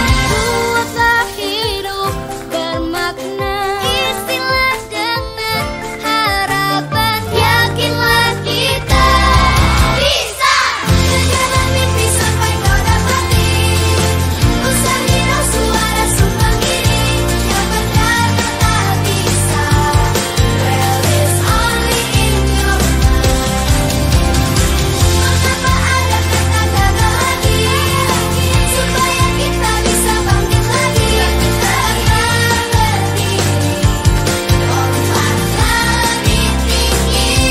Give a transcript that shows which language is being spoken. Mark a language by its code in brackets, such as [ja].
[id] Buatlah hidup bermakna, isilah dengan harapan, yakinlah kita bisa. Kejarlah mimpi sampai kau dapati. Usahin suara sumbang ini yang berkata tak bisa. [en] Well, it's only in your mind. [id] Mengapa ada kata gagal lagi? Supaya kita bisa bangkit lagi. Tegaklah berdiri, lompatlah lebih tinggi.